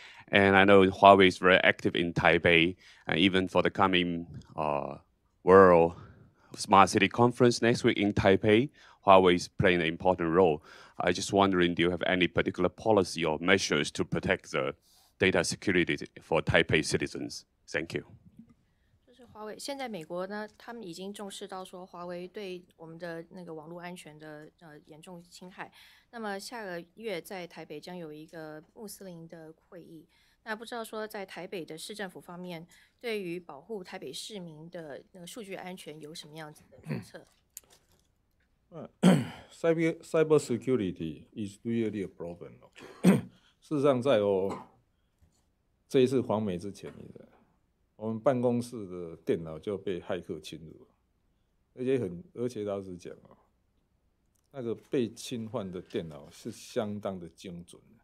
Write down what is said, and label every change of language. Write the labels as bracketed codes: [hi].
[en] And I know Huawei is very active in Taipei, and even for the coming World Smart City Conference next week in Taipei, Huawei is playing an important role. I just wondering, do you have any particular policy or measures to protect the data security for Taipei citizens? Thank you. [zh] 就是华为现在美国呢，他们已经重视到说华为对我们的那个网络安全的严重侵害。那么下个月在台北将有一个穆斯林的会议。那不知道说在台北的市政府方面，对于保护台北市民的那个数据安全有什么样子的决策 [en] ？Cyber security is really a problem. [zh] 事实上，在这一次访美之前，我们办公室的电脑就被骇客侵入，而且老实讲那个被侵犯的电脑是相当的精准。